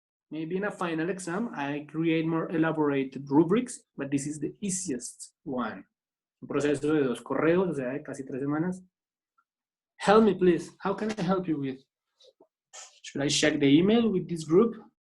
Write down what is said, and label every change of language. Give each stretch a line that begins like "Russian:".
English: Maybe in a final exam, I create more elaborated rubrics, but this is the easiest one.
Spanish: Un proceso de 2 correos, o sea, de casi 3 semanas.
English: Help me, please. How can I help you with? Should I check the email with this group?